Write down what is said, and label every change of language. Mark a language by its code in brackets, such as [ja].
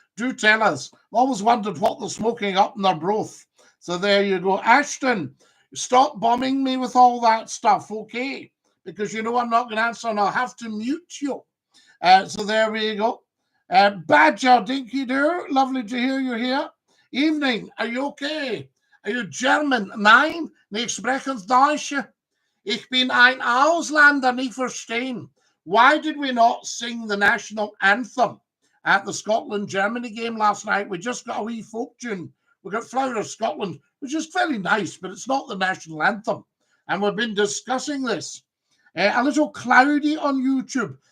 [en] Do tell us. I've always wondered what they're smoking up in Arbroath. So there you go. Ashton, stop bombing me with all that stuff, okay? Because you know I'm not going to answer and I'll have to mute you. So there we go. Badger, Dinky-Doo, lovely to hear you here. Evening, are you okay? Are you German? [de] Nein, ich spreche Deutsch. Ich bin ein Ausländer, nicht verstehen. [en] Why did we not sing the national anthem at the Scotland-Germany game last night? We just got a wee folk tune. We got Flower of Scotland, which is very nice, but it's not the national anthem. And we've been discussing this. A little cloudy on YouTube.